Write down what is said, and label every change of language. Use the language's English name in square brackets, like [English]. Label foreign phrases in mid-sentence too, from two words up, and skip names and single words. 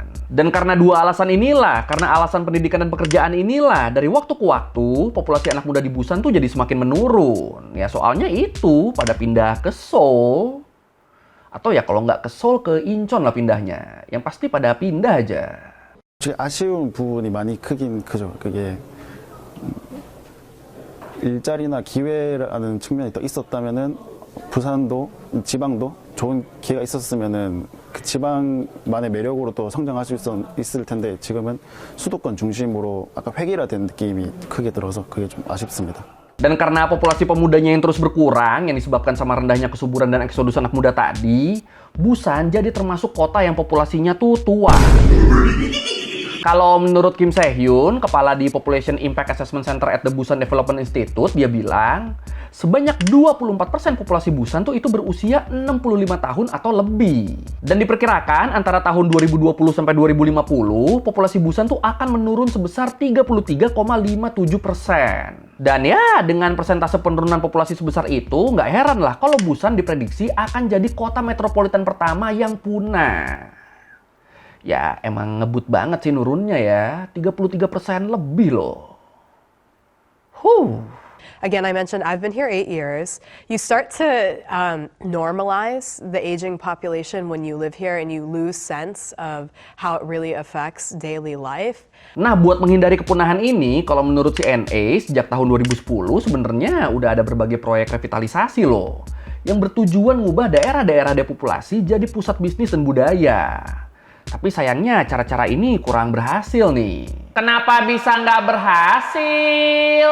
[Indonesian] Dan karena dua alasan inilah, karena alasan pendidikan dan pekerjaan inilah, dari waktu ke waktu, populasi anak muda di Busan tuh jadi semakin menurun. Ya soalnya itu, pada pindah ke Seoul. Atau ya kalau nggak ke Seoul, ke Incheon lah pindahnya. Yang pasti pada pindah aja. [Korean] 아쉬운 부분이 많이 크긴 크죠. 그게 일자리나 기회라는 측면이 더 있었다면은 부산도 지방도 좋은 기회가 있었으면은 그 지방만의 매력으로 또 성장하실 수 있을 텐데 지금은 수도권 중심으로 아까 획일화된 느낌이 크게 들어서 그게 좀 아쉽습니다. [Indonesian] Dan karena populasi pemudanya yang terus berkurang, yang disebabkan sama rendahnya kesuburan dan eksodus anak muda tadi, Busan jadi termasuk kota yang populasinya tuh tua. Kalau menurut Kim Se-hyun, kepala di Population Impact Assessment Center at the Busan Development Institute, dia bilang, sebanyak 24% populasi Busan tuh itu berusia 65 tahun atau lebih. Dan diperkirakan antara tahun 2020 sampai 2050, populasi Busan tuh akan menurun sebesar 33,57%. Dan ya, dengan persentase penurunan populasi sebesar itu, nggak heran lah kalau Busan diprediksi akan jadi kota metropolitan pertama yang punah. Ya, emang ngebut banget sih nurunnya ya. 33% lebih loh. [English] Again, I mentioned I've been here 8 years. You start to normalize the aging population when you live here and you lose sense of how it really affects daily life. [Indonesian] Nah, buat menghindari kepunahan ini, kalau menurut CNA, sejak tahun 2010 sebenarnya udah ada berbagai proyek revitalisasi loh. Yang bertujuan mengubah daerah-daerah depopulasi jadi pusat bisnis dan budaya. Tapi sayangnya cara-cara ini kurang berhasil nih. Kenapa bisa nggak berhasil?